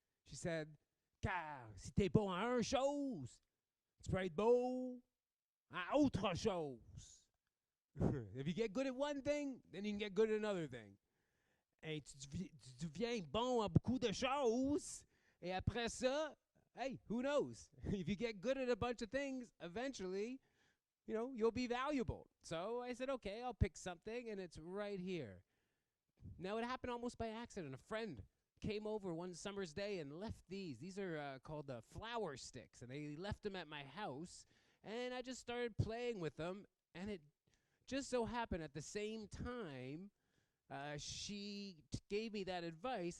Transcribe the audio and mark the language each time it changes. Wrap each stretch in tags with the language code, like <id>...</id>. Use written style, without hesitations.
<en>She said,</en> <fr>car si t'es bon à un chose, tu peux être beau à autre chose.</fr> <en>If you get good at one thing, then you can get good at another thing.</en> <fr>Et tu deviens bon à beaucoup de choses. Et après ça,</fr> <en>hey, who knows? If you get good at a bunch of things, eventually, you know, you'll be valuable. So I said, okay, I'll pick something, and it's right here. Now, it happened almost by accident. A friend came over one summer's day and left these. These are called flower sticks, and they left them at my house, and I just started playing with them, and it just so happened at the same time she gave me that advice.</en>